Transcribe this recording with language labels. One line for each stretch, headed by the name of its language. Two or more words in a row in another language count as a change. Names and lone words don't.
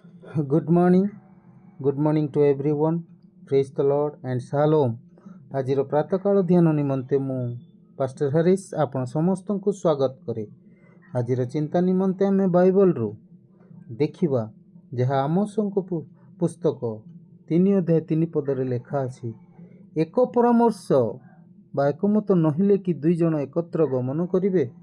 English: Good morning to everyone. Praise the Lord and Shalom.
Odia: ଆଜିର ପ୍ରାତଃକାଳ ଧ୍ୟାନ ନିମନ୍ତେ ମୁଁ ପାଷ୍ଟର ହରିଶ ଆପଣ ସମସ୍ତଙ୍କୁ ସ୍ୱାଗତ କରେ। ଆଜିର ଚିନ୍ତା ନିମନ୍ତେ ଆମେ ବାଇବଲରୁ ଦେଖିବା ଯାହା ଆମୋସଙ୍କ ପୁସ୍ତକ 3 ଅଧ୍ୟାୟ 3 ପଦରେ ଲେଖା ଅଛି, ଏକ ପରାମର୍ଶ ବା ଏକମତ ନହେଲେ କି 2 ଜଣ ଏକତ୍ର ଗମନ କରିବେ।